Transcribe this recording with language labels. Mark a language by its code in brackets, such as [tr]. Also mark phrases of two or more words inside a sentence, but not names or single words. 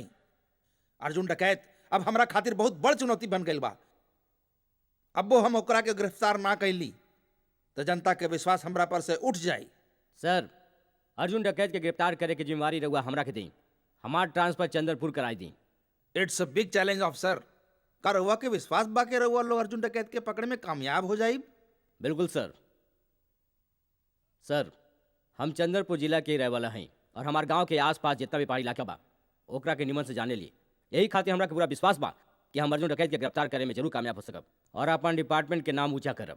[bho] अर्जुन डकैत अब हमरा खातिर बहुत बड़ चुनौती बन गई बा। अब वो हम ओकरा के गिरफ्तार ना कैली तो जनता के विश्वास हमरा पर से उठ जाई। सर, अर्जुन डकैत के गिरफ्तार करे के जिम्मेवारी रहुआ हमरा के दी। हमार ट्रांसफर चंद्रपुर कराई दी। [en] it's a big challenge officer. [bho] का रउआ के विश्वास बा के रउआ लोग अर्जुन डकैत के पकड़े में कामयाब हो जाई? बिल्कुल सर। सर, हम चंद्रपुर जिला के रहे वाला हैं और हमार गांव के आसपास जितना भी पहाड़ी इलाका बा ओकरा के निमन से जाने ली। यही खातिर हमरा के पूरा विश्वास बा कि हम अर्जुन डकैत के गिरफ्तार करे में जरूर कामयाब हो सकब और अपन डिपार्टमेंट के नाम ऊंचा करब।